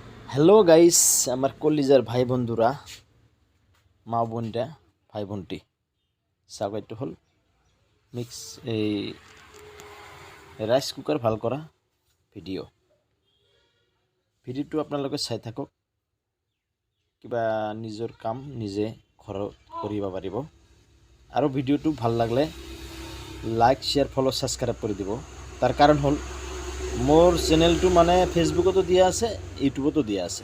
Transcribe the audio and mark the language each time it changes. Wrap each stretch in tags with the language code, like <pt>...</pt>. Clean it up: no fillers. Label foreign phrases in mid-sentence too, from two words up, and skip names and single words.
<en>hello guys,</en> <bn>আমার কলিজার ভাই বন্ধুরা, মা বোনরা, ভাই বোনটি</bn> <as>সাগাইটো হল মিক্স এই</as> <en>rice cooker</en> <as>ভাল কৰা ভিডিঅ'টো আপোনালোকে চাই থাকক। কিবা নিজৰ কাম নিজে ঘৰত কৰিব পাৰিব। আৰু ভিডিঅ'টো ভাল লাগলে</as> <en>like share follow subscribe</en> <as>কৰি দিব। তাৰ কাৰণ হ'ল মোৰ চেনেলটো মানে ফেচবুকতো দিয়া আছে, ইউটিউবতো দিয়া আছে।</as>